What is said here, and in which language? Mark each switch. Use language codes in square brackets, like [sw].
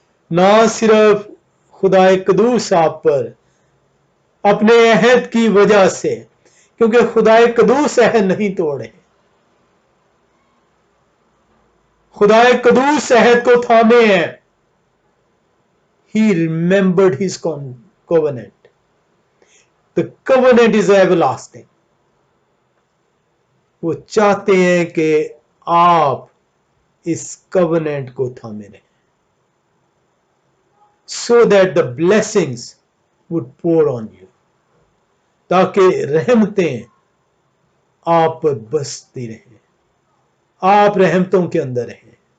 [ur] نہ صرف خدا قدوس آپ پر اپنے عہد کی وجہ سے، کیونکہ خدا قدوس عہد نہیں توڑے، خدا قدوس عہد کو تھامے ہیں. [en] He remembered his covenant. The covenant is everlasting. [ur] وہ چاہتے ہیں کہ آپ اس covenant کو تھامے رہیں [en] so that the blessings would pour on you. [ur] تاکہ رحمتیں آپ پر بستی رہیں، آپ رحمتوں کے اندر رہیں.